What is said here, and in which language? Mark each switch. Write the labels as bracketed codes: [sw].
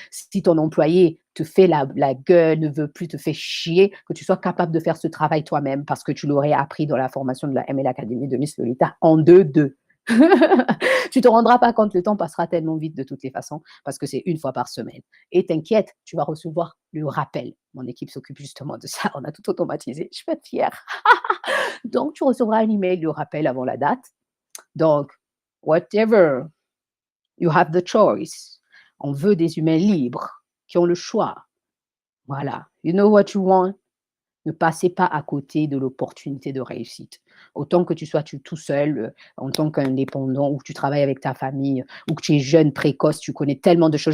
[fr] Si ton employé te fait la gueule, ne veut plus te faire chier, que tu sois capable de faire ce travail toi-même parce que tu l'aurais appris dans la formation de la ML Academy de Miss Lolita en 2-2. Tu te rendras pas compte, le temps passera tellement vite de toutes les façons parce que c'est une fois par semaine. Et t'inquiète, tu vas recevoir le rappel. Mon équipe s'occupe justement de ça, on a tout automatisé. Je peux être fière. Donc, tu recevras un email de rappel avant la date. [en] Donc, whatever, you have the choice. [fr] On veut des humains libres qui ont le choix. Voilà. [en] You know what you want? [fr] Ne passez pas à côté de l'opportunité de réussite. Autant que tu sois tout seul, en tant qu'indépendant, ou que tu travailles avec ta famille, ou que tu es jeune, précoce, tu connais tellement de choses.